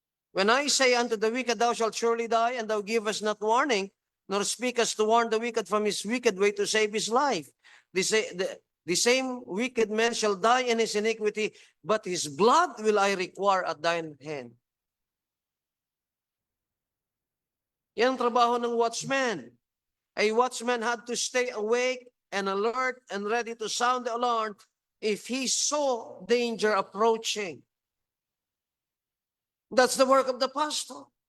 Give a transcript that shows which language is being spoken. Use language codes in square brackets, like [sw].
[en] When I say unto the wicked, thou shalt surely die, and thou givest not warning, nor speakest to warn the wicked from his wicked way to save his life. The same wicked man shall die in his iniquity, but his blood will I require at thine hand. [tl] Yan ang trabaho ng watchman. [en] A watchman had to stay awake and alert and ready to sound the alarm if he saw danger approaching. That's the work of the pastor.